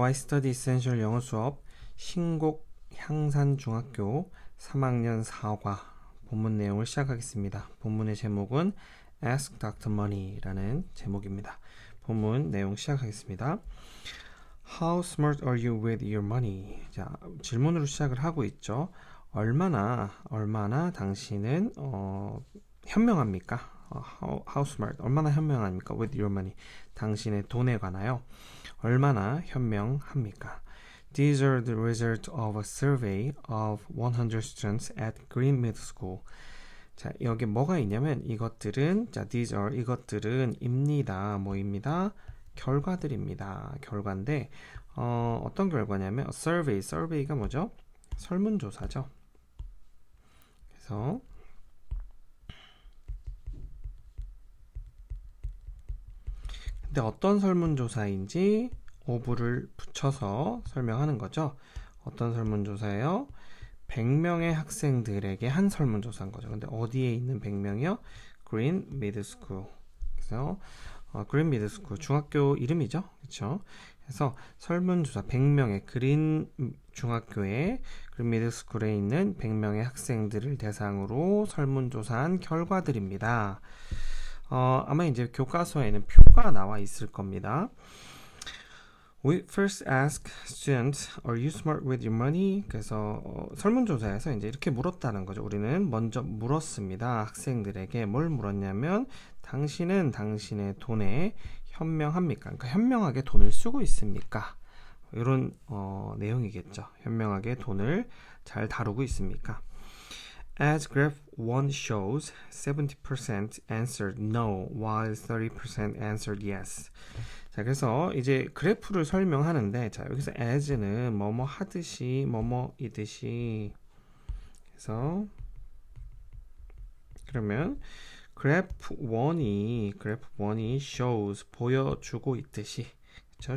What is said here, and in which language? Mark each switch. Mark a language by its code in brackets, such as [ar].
[ko] Ystudy Essential 영어 수업 신곡 향산중학교 3학년 4과 본문 내용을 시작하겠습니다. 본문의 제목은 Ask Dr. Money라는 제목입니다. 본문 내용 시작하겠습니다. [en] How smart are you with your money? [ko] 자, 질문으로 시작을 하고 있죠. 얼마나 당신은 현명합니까? [en] How smart, [ko] 얼마나 현명합니까? [en] With your money, [ko] 당신의 돈에 관하여 얼마나 현명합니까? [en] These are the results of a survey of 100 students at Green Middle School. [ko] 자, 여기 뭐가 있냐면 이것들은 [en] these are [ko] 이것들은 입니다. 뭐입니다? 결과들입니다. 결과인데 어떤 결과냐면 survey가 뭐죠? 설문조사죠. 그래서 근데 어떤 설문조사인지 of를 붙여서 설명하는 거죠. 어떤 설문조사예요? 100명의 학생들에게 한 설문조사인 거죠. 근데 어디에 있는 100명이요? Green Middle School. 그래서 Green Middle School 중학교 이름이죠. 그렇죠? 그래서 설문조사 100명의 그린 중학교에 그린 미들 스쿨에 있는 100명의 학생들을 대상으로 설문조사한 결과들입니다. 아마 이제 교과서에는 표가 나와 있을 겁니다. [en] We first ask students, are you smart with your money? [ko] 그래서 설문조사에서 이제 이렇게 물었다는 거죠. 우리는 먼저 물었습니다. 학생들에게 뭘 물었냐면 당신은 당신의 돈에 현명합니까? 그러니까 현명하게 돈을 쓰고 있습니까? 이런 내용이겠죠. 현명하게 돈을 잘 다루고 있습니까? [en] As graph 1 shows, 70% answered no, while 30% answered yes. [ko] 자, 그래서 이제 그래프를 설명하는데, 자, 여기서 as는 뭐뭐 하듯이, 뭐뭐이듯이. 그래서, 그러면, graph 1이 shows, 보여주고 있듯이. 그쵸?